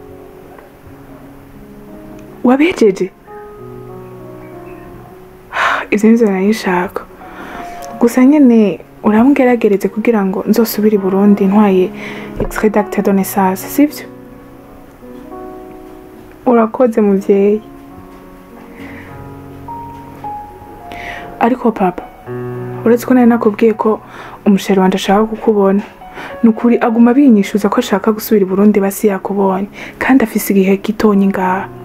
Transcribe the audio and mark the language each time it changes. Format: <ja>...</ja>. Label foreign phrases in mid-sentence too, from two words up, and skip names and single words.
<rn>Wabejeje? Ivyo nivyo nayishaka. Gusa nyene uramugeragereze kugira ngo nzosubire i Burundi ntwaye</rn> <fr>extrait d'acte de naissance,</fr> <rn>sivyo? Urakoze muvyeyi. Ariko papa, uretse ko nari nakubwiye ko umusheri wanje ashaka kukubona, nukuri aguma binyishuza ko ashaka gusubira i Burundi basi yakubonye, kandi afise igihe gitonyi ngaha.</rn>